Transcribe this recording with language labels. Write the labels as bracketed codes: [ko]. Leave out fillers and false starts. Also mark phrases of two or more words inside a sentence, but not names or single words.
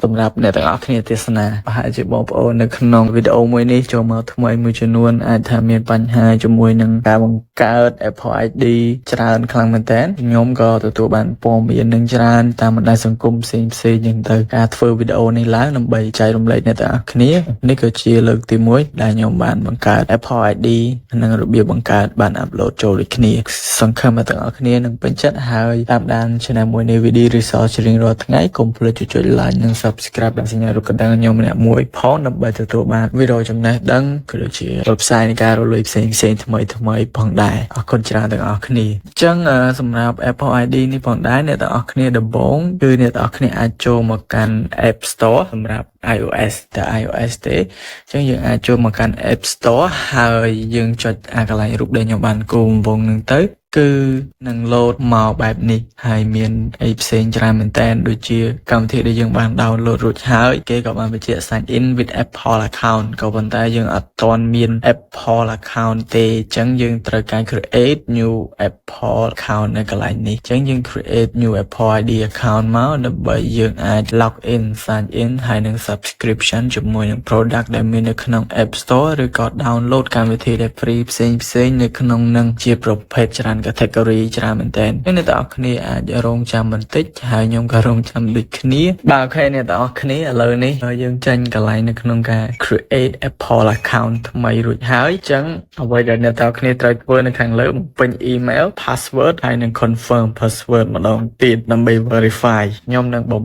[km] សម្រាប់អ្នកទាំងអស់គ្នាទេសនាប្រហែលជាបងប្អូននៅក្នុងវីដេអូមួយនេះចូលមកថ្មីមួយចំនួនអាចថាមានបញ្ហាជាមួយនឹងការបង្កើត Apple ID ច្រើនខ្លាំងមែនតើខ្ញុំក៏ទទួលបានព័ត៌មាននឹងច្រើន តាមបណ្ដាញសង្គមផ្សេងៗយ៉ាងទៅការធ្វើវីដេអូនេះឡើងដើម្បីចែករំលែកអ្នកទាំងអស់គ្នានេះក៏ជាលើកទី1ដែលខ្ញុំបានបង្កើត Apple ID និង របៀបបង្កើតបានអាប់ឡូតចូលដូចគ្នាសង្ឃឹមថាទាំងអស់គ្នានឹងពេញចិត្តហើយតាមដាន channel មួយនេះ [en] video resource [km] រៀងរាល់ថ្ងៃកុំភ្លេចចុច like និង subscribe ដាក់សញ្ញារូបកណ្ដឹងខ្ញុំម្នាក់មួយផងដើម្បីទទួលបានវីដេអូចំណេះដឹងក៏ដូចជាផ្សាយនៃការរលួយផ្សេងៗថ្មីផងដែរអរគុណច្រើនទាំងអស់គ្នាអញ្ចឹងសម្រាប់ Apple ID នេះផងដែរអ្នកទាំងអស់គ្នាដំបូងគឺអ្នកទាំងអស់គ្នាអាចចូលមកកាន់ App Store សម្រាប់ iOS តែ iOS ទេអញ្ចឹងយើងអាចចូលមកកាន់ App Store ហើយយើងចុចអាកន្លែងរូបដែលខ្ញុំបានគូរវងនឹងទៅគឺនឹងលោតមកបែបនេះហើយមានអីផ្សេងច្រើនមែនតើដូចជាកម្មវិធីដែលយើងបាន download រួចហើយគេក៏បានបញ្ជាក់ [en] sign in with Apple account [km] ក៏ប៉ុន្តែយើងអត់ទាន់មាន Apple account ទេអញ្ចឹងយើងត្រូវការ [en] create new Apple account [km] នៅកន្លែងនេះអញ្ចឹងយើង [en] create new Apple ID account [km] មកដើម្បីយើងអាច [en] log in sign in [km] ហើយនឹង subscription ជាមួយនឹង product ដែលមាននៅក្នុង App Store ឬក៏ download កម្មវិធី ដែល free ផ្សេងនៅក្នុងនឹងជាប្រភេទច្រើនcategory ច្រើនមែនតើអ្នកទាំងអស់គ្នាអាចរងចាំបន្តិចហើយខ្ញុំក៏រងចាំដូចគ្នាបាទអូខេអ្នកទាំងអស់គ្នាឥឡូវនេះយើងចេញកន្លែងនៅក្នុងការ [en] create Apple account [km] ថ្មីរួចហើយអញ្ចឹងអ្វីដែលអ្នកទាំងអស់គ្នាត្រូវធ្វើនៅខាងលើបំពេញ [en] email password [km] ហើយនឹង [en] confirm password [km] ម្ដងទៀតដើម្បី verify ខ្ញុំនឹងបំ